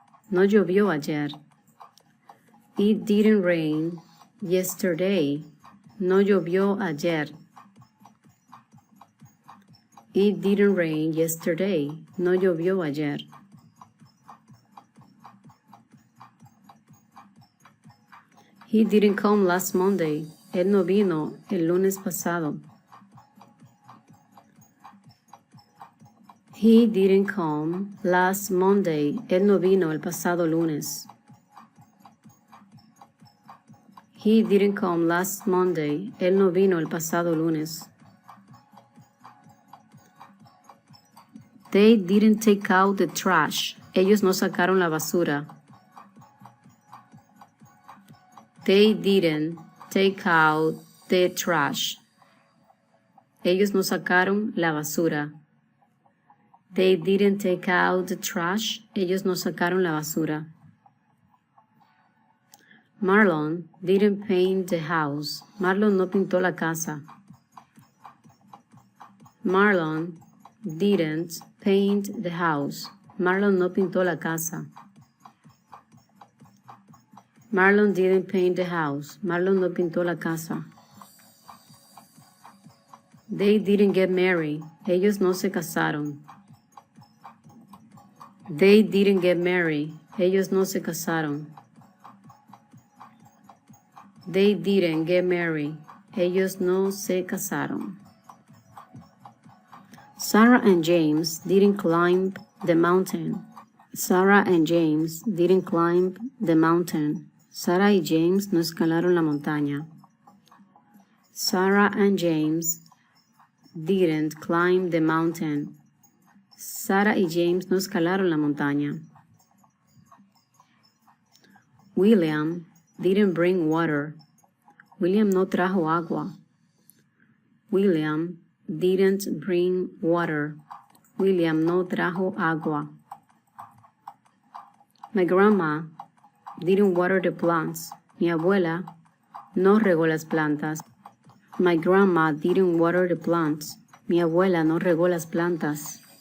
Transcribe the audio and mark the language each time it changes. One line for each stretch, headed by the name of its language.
Spanish: No llovió ayer.
English: It didn't rain yesterday.
Spanish: No llovió ayer.
English: It didn't rain yesterday.
Spanish: No llovió ayer.
English: He didn't come last Monday.
Spanish: Él no vino el lunes pasado.
English: He didn't come last Monday.
Spanish: Él no vino el pasado lunes.
English: He didn't come last Monday.
Spanish: Él no vino el pasado lunes.
English: They didn't take out the trash.
Spanish: Ellos no sacaron la basura.
English: They didn't take out the trash.
Spanish: Ellos no sacaron la basura.
English: They didn't take out the trash.
Spanish: Ellos no sacaron la basura.
English: Marlon didn't paint the house.
Spanish: Marlon no pintó la casa.
English: Marlon didn't paint the house.
Spanish: Marlon no pintó la casa.
English: Marlon didn't paint the house.
Spanish: Marlon no pintó la casa.
English: They didn't get married.
Spanish: Ellos no se casaron.
English: They didn't get married.
Spanish: Ellos no se casaron.
English: They didn't get married.
Spanish: Ellos no se casaron.
English: Sarah and James didn't climb the mountain. Sarah and James didn't climb the mountain.
Spanish: Sarah y James no escalaron la montaña.
English: Sarah and James didn't climb the mountain.
Spanish: Sarah y James no escalaron la montaña.
English: William didn't bring water.
Spanish: William no trajo agua.
English: William didn't bring water.
Spanish: William no trajo agua.
English: My grandma didn't water the plants.
Spanish: Mi abuela no regó las plantas.
English: My grandma didn't water the plants.
Spanish: Mi abuela no regó las plantas.